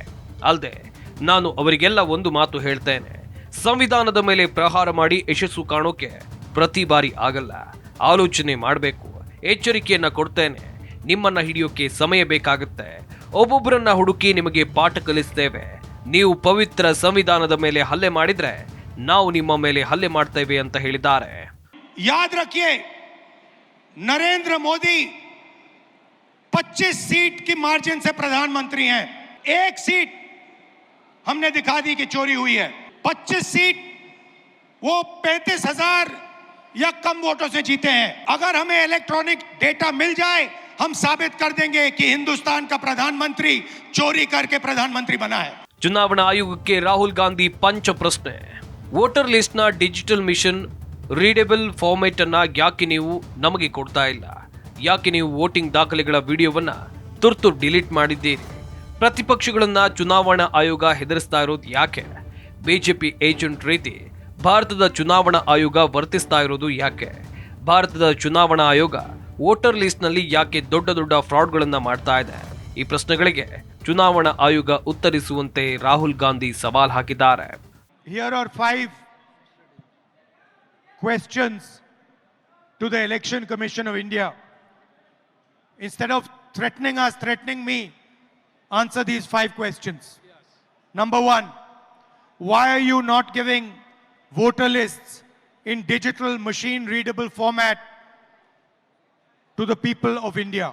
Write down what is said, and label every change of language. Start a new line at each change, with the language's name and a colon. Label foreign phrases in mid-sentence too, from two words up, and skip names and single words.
Kannada: ಅಲ್ಲದೆ ನಾನು ಅವರಿಗೆಲ್ಲ ಒಂದು ಮಾತು ಹೇಳ್ತೇನೆ, ಸಂವಿಧಾನದ ಮೇಲೆ ಪ್ರಹಾರ ಮಾಡಿ ಯಶಸ್ಸು ಕಾಣೋಕೆ ಪ್ರತಿ ಬಾರಿ ಆಗಲ್ಲ, ಆಲೋಚನೆ ಮಾಡಬೇಕು. ಎಚ್ಚರಿಕೆಯನ್ನ ಕೊಡ್ತೇನೆ, ನಿಮ್ಮನ್ನ ಹಿಡಿಯೋಕೆ ಸಮಯ ಬೇಕಾಗುತ್ತೆ. ಒಬ್ಬೊಬ್ಬರನ್ನ ಹುಡುಕಿ ನಿಮಗೆ ಪಾಠ ಕಲಿಸ್ತೇವೆ. ನೀವು ಪವಿತ್ರ ಸಂವಿಧಾನದ ಮೇಲೆ ಹಲ್ಲೆ ಮಾಡಿದ್ರೆ ನಾವು ನಿಮ್ಮ ಮೇಲೆ ಹಲ್ಲೆ ಮಾಡ್ತೇವೆ ಅಂತ ಹೇಳಿದ್ದಾರೆ.
Hindi: याद रखिए, नरेंद्र मोदी 25 सीट की मार्जिन से प्रधानमंत्री हैं. एक सीट हमने दिखा दी कि चोरी हुई है. 25 सीट वो 35,000 या कम वोटों से जीते हैं. अगर हमें
English: electronic data
Hindi: मिल जाए, हम साबित कर देंगे कि हिंदुस्तान का प्रधानमंत्री चोरी करके प्रधानमंत्री बना है.
Kannada: ಚುನಾವಣಾ ಆಯೋಗಕ್ಕೆ ರಾಹುಲ್ ಗಾಂಧಿ ಪಂಚ ಪ್ರಶ್ನೆ.
English: voter list digital mission readable format
Kannada: ಅನ್ನ ಯಾಕೆ ನೀವು ನಮಗೆ ಕೊಡ್ತಾ ಇಲ್ಲ? ಯಾಕೆ ನೀವು ವೋಟಿಂಗ್ ದಾಖಲೆಗಳ ವಿಡಿಯೋವನ್ನ ತುರ್ತು ಡಿಲೀಟ್ ಮಾಡಿದ್ದೀರಿ? ಪ್ರತಿಪಕ್ಷಗಳನ್ನ ಚುನಾವಣಾ ಆಯೋಗ ಹೆದರಿಸ್ತಾ ಇರೋದು ಯಾಕೆ? ಬಿಜೆಪಿ ಏಜೆಂಟ್ ರೀತಿ ಭಾರತದ ಚುನಾವಣಾ ಆಯೋಗ ವರ್ತಿಸ್ತಾ ಇರೋದು ಯಾಕೆ? ಭಾರತದ ಚುನಾವಣಾ ಆಯೋಗ
English: voter list
Kannada: ಯಾಕೆ ದೊಡ್ಡ ದೊಡ್ಡ ಫ್ರಾಡ್ಗಳನ್ನ ಮಾಡ್ತಾ ಇದೆ? ಈ ಪ್ರಶ್ನೆಗಳಿಗೆ ಚುನಾವಣಾ ಆಯೋಗ ಉತ್ತರಿಸುವಂತೆ ರಾಹುಲ್ ಗಾಂಧಿ ಸವಾಲ್ ಹಾಕಿದ್ದಾರೆ.
English: Here are 5 questions to the Election Commission of India. Instead of threatening me, answer these 5 questions. Number 1, why are you not giving voter lists in digital machine readable format to the people of India?